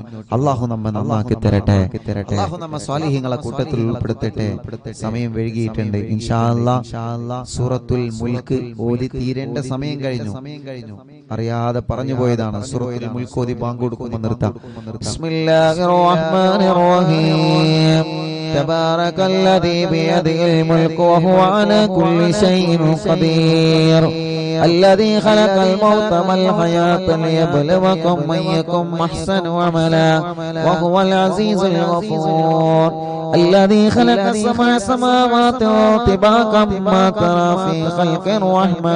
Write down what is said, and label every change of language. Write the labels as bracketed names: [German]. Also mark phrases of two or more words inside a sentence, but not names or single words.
[Malayalam] അള്ളാഹു നമ്മെ നന്നാക്കി തരട്ടെ, അള്ളാഹു നമ്മെ സ്വാലിഹീങ്ങളെ കൂട്ടത്തിൽ ഉൾപ്പെടുത്തട്ടെ. സമയം വൈകിയിട്ടുണ്ട്. [Arabic] إن شاء الله [Malayalam] സൂറത്തുൽ മുൽക്ക് ഓതി തീരേണ്ട സമയം കഴിഞ്ഞു. അറിയാതെ പറഞ്ഞു പോയതാണ്. സൂറത്തുൽ മുൽക്ക് ഓതി ബാങ്ക് കൊടുക്കുമ്പോൾ നിർത്താം. [Arabic] بسم الله الرحمن الرحيم. تبارك الذي بيده الملك وهو على كل شيء قدير الذي خلق الموت والحياة ليبلوكم أيكم أحسن عملا وهو العزيز الغفور الذي خلق السبع سماوات طباقا ما ترى في خلق الرحمن